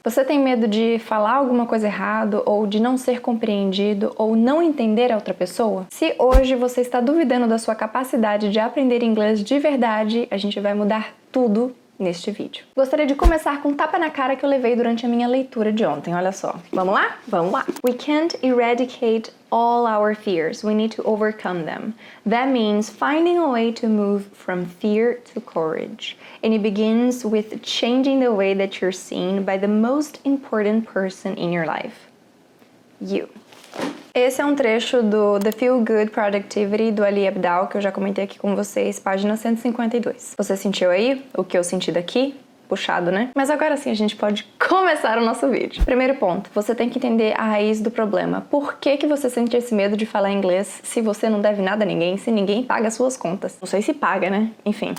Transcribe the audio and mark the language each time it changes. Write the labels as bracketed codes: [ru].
[pt] Você tem medo de falar alguma coisa errado ou de não ser compreendido ou não entender a outra pessoa? Se hoje você está duvidando da sua capacidade de aprender inglês de verdade, a gente vai mudar tudo neste vídeo. Gostaria de começar com um tapa na cara que eu levei durante a minha leitura de ontem, olha só. Vamos lá? Vamos lá! [en] We can't eradicate all our fears. We need to overcome them. That means finding a way to move from fear to courage. And it begins with changing the way that you're seen by the most important person in your life. You. [pt] Esse é um trecho do The Feel Good Productivity do Ali Abdaal, que eu já comentei aqui com vocês, página 152. Você sentiu aí o que eu senti daqui? Puxado, né? Mas agora sim a gente pode começar o nosso vídeo. Primeiro ponto, você tem que entender a raiz do problema. Por que você sente esse medo de falar inglês se você não deve nada a ninguém, se ninguém paga as suas contas? Não sei se paga, né? Enfim.